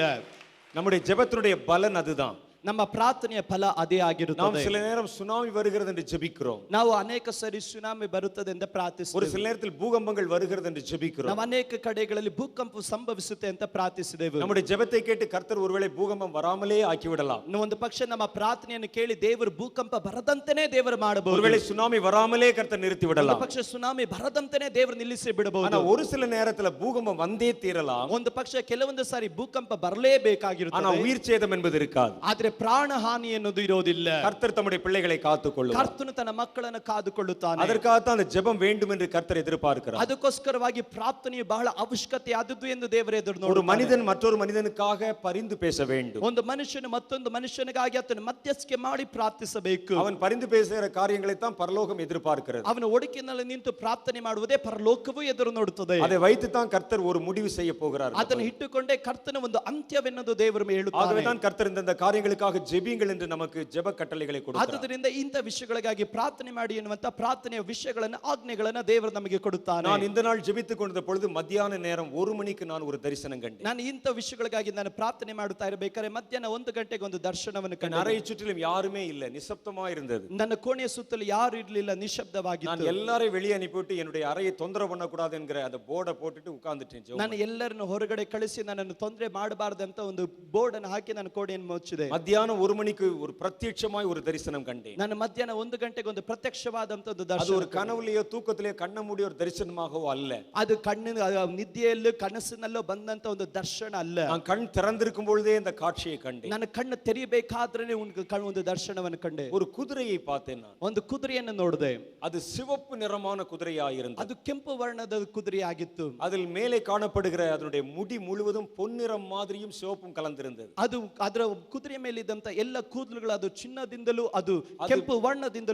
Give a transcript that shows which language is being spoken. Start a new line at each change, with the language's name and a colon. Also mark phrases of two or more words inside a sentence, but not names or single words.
Tamil: நம்முடைய ஜெபத்தினுடைய பலன் அதுதான்.
Kannada: ನಮ್ಮ ಪ್ರಾರ್ಥನೆಯ ಫಲ ಅದೇ நாம் ಆಗಿರುತ್ತದೆ.
Tamil: சில நேரம் சுனாமி வருகிறது என்று ஜெபிக்கிறோம்.
Kannada: ನಾವು ಅನೇಕ ಸರಿ ಸುನಾಮಿ ಬರುತ್ತದೆ ಅಂತ ஒரு ಪ್ರಾರ್ಥಿಸುತ್ತೇವೆ.
Tamil: சில நேரத்தில் பூகம்பங்கள் வருகிறது என்று ஜெபிக்கிறோம்.
Kannada: ನಾವು ಅನೇಕ ಕಡೆಗಳಲ್ಲಿ ಭೂಕಂಪ ಸಂಭವಿಸುತ್ತೆ ಅಂತ ಪ್ರಾರ್ಥಿಸಿದೆವು.
Tamil: நம்முடைய ஜெபத்தை கேட்டு கர்த்தர் ஒருவேளை பூகம்பம் வராமலே ஆக்கிவிடலாம்.
Kannada: ಒಂದು ಪಕ್ಷ ನಮ್ಮ ಪ್ರಾರ್ಥನೆಯನ್ನು ಕೇಳಿ ದೇವರು ಭೂಕಂಪ ಬರದಂತೆನೇ ದೇವರು ಮಾಡಬಹುದು.
Tamil: ஒருவேளை சுனாமி வராமலே கர்த்தர் நிறுத்தி ಒಂದು விடலாம்.
Kannada: ಪಕ್ಷ ಸುನಾಮಿ ಬರದಂತೆನೇ ದೇವರು ನಿಲ್ಲಿಸಿ ಬಿಡಬಹುದು.
Tamil: ஆனா ஒரு சில நேரத்துல பூகம்பம் வந்தே தீரலாம்.
Kannada: ಒಂದು ಪಕ್ಷ ಕೆಲವೊಂದು ಸಾರಿ ಭೂಕಂಪ ஆனா ಬರಲೇಬೇಕಾಗಿರುತ್ತದೆ.
Tamil: உயிர் சேதம் என்பது இருக்காது.
Kannada: ಆದ್ರೆ ಪ್ರಾಣ ಹಾನಿ ಎನ್ನುವುದು ಇರೋದಿಲ್ಲ.
Tamil: கர்த்தர் தம்முடைய பிள்ளைகளை காத்துக்கொள்ளுவார்.
Kannada: ಕರ್ತನು ತನ್ನ ಮಕ್ಕಳನ್ನು ಕಾದುಕೊಳ್ಳುತ್ತಾನೆ.
Tamil: அதற்காகத்தான் அந்த ஜெபம் வேண்டும் என்று கர்த்தர் எதிர்பார்க்கிறார்.
Kannada: ಅದಕ್ಕೋಸ್ಕರವಾಗಿ ಪ್ರಾರ್ಥನೆಯು ಬಹಳ ಅವಶ್ಯಕತೆ ಆದದ್ದು ಎಂದು ದೇವರು ಎದುರು ஒரு ನೋಡುತ್ತಾನೆ.
Tamil: மனிதன் மற்றொரு மனிதனுக்காக பரிந்து பேச வேண்டும்.
Kannada: ಒಂದು ಮನುಷ್ಯನು ಮತ್ತೊಂದು ಮನುಷ್ಯನಿಗಾಗಿ ಆತನ ಮಧ್ಯಸ್ಥಿಕೆ ಮಾಡಿ ಪ್ರಾರ್ಥಿಸಬೇಕು.
Tamil: அவன் பரிந்து பேசுகிற காரியங்களை தான் பரலோகம் எதிர்பார்க்கிறது.
Kannada: ಅವನ ಒಡಕಿನಲ್ಲಿ ನಿಂತು ಪ್ರಾರ್ಥನೆ ಮಾಡುವುದೇ ಪರಲೋಕವೂ ಎದುರು ನೋಡುತ್ತದೆ.
Tamil: அதை வைத்து தான் கர்த்தர் ஒரு முடிவு செய்ய போகிறார்.
Kannada: ಅದನ್ನು ಇಟ್ಟುಕೊಂಡೇ ಕರ್ತನ ಒಂದು ಅಂತ್ಯವೆನ್ನದು ದೇವರು ಹೇಳುತ್ತಾನೆ.
Tamil: ஆகவே தான் கர்த்தர் இந்த காரியங்களுக்காக ஜெபியுங்கள் என்று நமக்கு ஜெப கட்டளைகளை கொடுத்தார்.
Kannada: ಆದ್ದರಿಂದ ಇಂಥ ವಿಷಯಗಳಿಗಾಗಿ ಪ್ರಾರ್ಥನೆ ಮಾಡಿ ಎನ್ನುವಂತ ಪ್ರಾರ್ಥನೆಯ ವಿಷಯಗಳನ್ನು ಆಜ್ಞೆಗಳನ್ನು ದೇವರು ನಮಗೆ ಕೊಡುತ್ತಾನೆ.
Tamil: நான் இந்த நாள் ஜெபித்துக் கொண்டிருந்த பொழுது மத்தியான நேரம் 1 மணிக்கு நான் ஒரு தரிசனம் கண்டேன்.
Kannada: ನಾನು ಇಂಥ ವಿಷಯಗಳಿಗಾಗಿ ನಾನು ಪ್ರಾರ್ಥನೆ ಮಾಡುತ್ತಾ ಇರಬೇಕಾದ್ರೆ ಮಧ್ಯಾಹ್ನ 1 ಗಂಟೆಗೆ ಒಂದು ದರ್ಶನವನ್ನು ಕಂಡೆ.
Tamil: அறையை சுற்றிலும் யாருமே இல்ல, நிசப்தமா இருந்தது.
Kannada: ನನ್ನ ಕೋಣೆಯ ಸುತ್ತಲೂ ಯಾರು ಇರಲಿಲ್ಲ, ನಿಶಬ್ದವಾಗಿತ್ತು.
Tamil: நான் எல்லாரையும் வெளியே அனுப்பிவிட்டு என்னுடைய அறையை தொந்தரவு பண்ணக்கூடாது என்கிற அந்த போர்டை போட்டுட்டு உட்கார்ந்துட்டேன்.
Kannada: ನಾನು ಎಲ್ಲರನ್ನು ಹೊರಗಡೆ ಕಳಿಸಿ ನನ್ನನ್ನು ತೊಂದರೆ ಮಾಡಬಾರದು ಅಂತ ಒಂದು ಬೋರ್ಡ್ ಅನ್ನು ಹಾಕಿ ನಾನು ಕೋಣೆಯನ್ನು ಮುಚ್ಚಿದೆ.
Tamil: மத்தியானம் 1 மணிக்கு ஒரு பிரத்யட்சமாய் ஒரு தரிசனம் கண்டேன்.
Kannada: ನಾನು ಮಧ್ಯಾಹ್ನ 1 ಗಂಟೆಗೆ ಒಂದು ಪ್ರತ್ಯಕ್ಷವಾದಂತ ಒಂದು அது ದರ್ಶನ.
Tamil: ஒரு கனவுலயோ தூக்கத்திலேயோ கண்ண மூடி ஒரு தரிசனமாகவோ அல்ல.
Kannada: ಅದು ಕಣ್ಣಿನ ನಿದ್ದೆಯಲ್ಲೂ ಕನಸಿನಲ್ಲೋ ಬಂದಂತ ಒಂದು ದರ್ಶನ ಅಲ್ಲ.
Tamil: நான் கண் திறந்திருக்கும் பொழுதே இந்த காட்சியை கண்டேன்.
Kannada: ನಾನು ಕಣ್ಣು ತೆರೆಯಬೇಕಾದ್ರೆ ಒಂದು ದರ್ಶನವನ್ನು ಕಂಡೆ.
Tamil: ஒரு குதிரையை பார்த்தேன். நான்
Kannada: ಒಂದು ಕುದುರೆಯನ್ನು ನೋಡಿದೆ.
Tamil: அது சிவப்பு நிறமான குதிரையாக இருந்தது.
Kannada: ಅದು ಕೆಂಪು ವರ್ಣದ ಕುದುರೆ ಆಗಿತ್ತು.
Tamil: அதில் மேலே காணப்படுகிற அதனுடைய முடி முழுவதும் பொன்னிறம் மாதிரியும் சிவப்பும் கலந்திருந்தது.
Kannada: ಅದು ಅದರ ಕುದುರೆಯ ಮೇಲೆ ಮೇಲಿದ್ದಂತ ಎಲ್ಲ ಕೂದಲುಗಳು ಅದು ಚಿನ್ನದಿಂದಲೂ ಅದು ಕೆಂಪು ವರ್ಣದಿಂದಲೂ